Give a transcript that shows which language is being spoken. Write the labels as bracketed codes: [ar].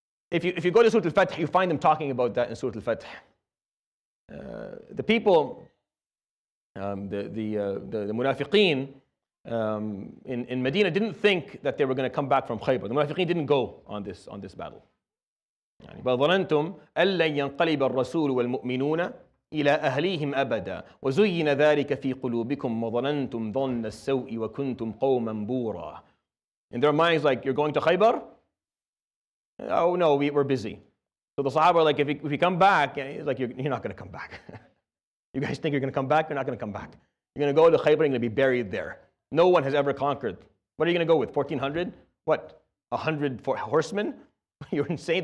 [en] If you go to Surah Al-Fath, you find them talking about that in Surah Al-Fath. The people, the munafiqeen in Medina didn't think that they were going to come back from Khaibar. The munafiqeen didn't go on this battle. [ar] بل ظننتم أن لن ينقلب الرسول والمؤمنون إلى أهليهم أبدا وزين ذلك في قلوبكم وظننتم ظن السوء وكنتم قوما بورا. [en] In their minds, like, you're going to Khaibar? Oh no, we're busy. So the Sahaba are like, if we come back, like you're not going to come back. You guys think you're going to come back? You're not going to come back. You're going to go to Khaibar and you're going to be buried there. No one has ever conquered. What are you going to go with? 1,400? What? 100 horsemen? You're insane.